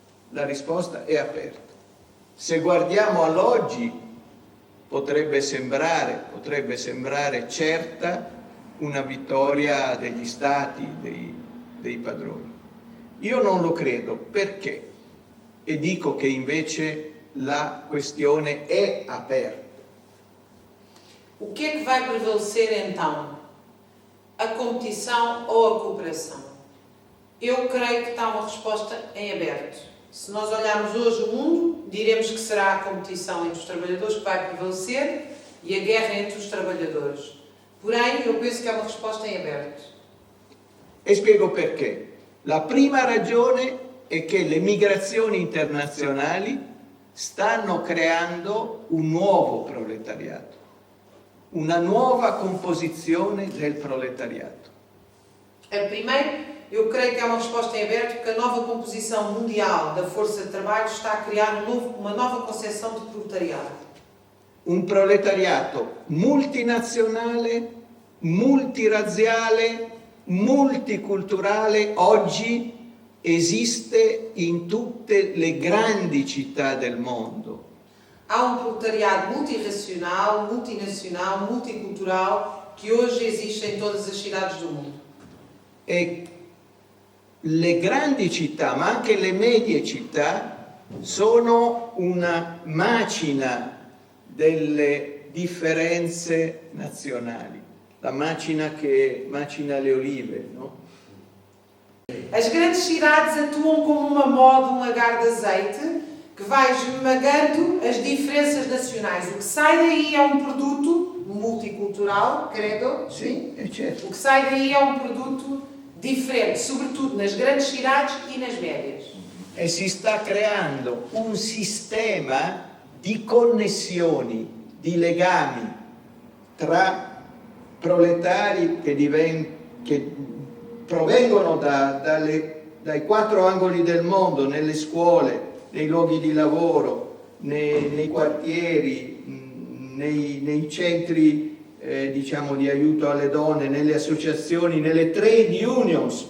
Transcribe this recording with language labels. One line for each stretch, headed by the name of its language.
Italian: La risposta è aperta. Se guardiamo all'oggi potrebbe sembrare certa una vittoria degli stati, dei padroni. Io non lo credo, perché? E dico che invece la questione è aperta.
Portuguese: O que é que vai prevalecer então? A competição ou a cooperação? Eu creio que está uma resposta em aberto. Se nós olharmos hoje o mundo, diremos que será a competição entre os trabalhadores que vai prevalecer e a guerra entre os trabalhadores. Porém, eu penso que é uma resposta em aberto.
Italian: E spiego perché. La prima ragione è che le migrazioni internazionali stanno creando un nuovo proletariato, una nuova composizione del proletariato.
Portuguese: Primeiro, eu creio que é uma resposta em aberto porque a nova composição mundial da força de trabalho está a criar uma nova concepção de proletariado.
Italian: Un proletariato multinazionale, multirazziale, multiculturale oggi esiste in tutte le grandi città del mondo.
Portuguese: Há um proletariado multirracional, multinacional, multicultural que hoje existe em todas as cidades do mundo.
Italian: E le grandi città, ma anche le medie città, sono una macina delle differenze nazionali. La macina che macina le olive, no?
Portuguese: As grandes cidades atuam como uma moda, um lagar de azeite que vai esmagando as diferenças nacionais. O que sai daí é um produto multicultural, credo.
Italian: Sì, è certo.
Portuguese: O que sai daí é um produto diferente, sobretudo nas grandes cidades e nas médias.
Italian: E si sta creando un sistema di connessioni, di legami tra proletari che provengono dai quattro angoli del mondo, nelle scuole, nei luoghi di lavoro, nei quartieri, nei centri diciamo di aiuto alle donne, nelle associazioni, nelle trade unions.